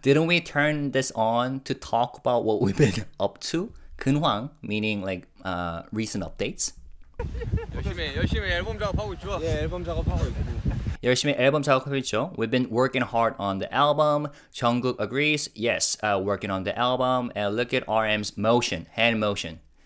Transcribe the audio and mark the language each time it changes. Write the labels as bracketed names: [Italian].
[English] Didn't we turn this on to talk about what we've been up to? 근황, meaning like recent updates. [Korean] 열심히 앨범 작업하고 있죠. 예, 앨범 작업하고 있고. 열심히 앨범 작업하고 있죠. [English] We've been working hard on the album. Jungkook agrees. Yes, working on the album. And look at RM's motion, hand motion.